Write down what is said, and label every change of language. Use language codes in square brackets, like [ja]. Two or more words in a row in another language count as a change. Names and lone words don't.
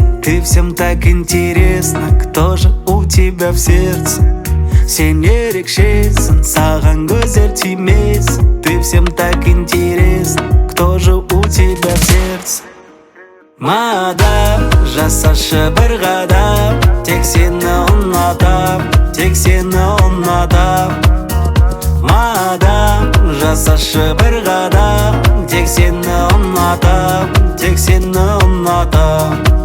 [ru] Ты всем так интересно, кто же у тебя в сердце. [kk] Сен ерекшесің, саған көздер тимесін. [ru] Ты всем так интересно, кто же у тебя в сердце. [kk] Мадам, жасашы бір қадам, тек сені ұнатам, тек сені ұнатам. Мадам, жасашы бір қадам, тек сені ұнатам, тек сені ұнатам.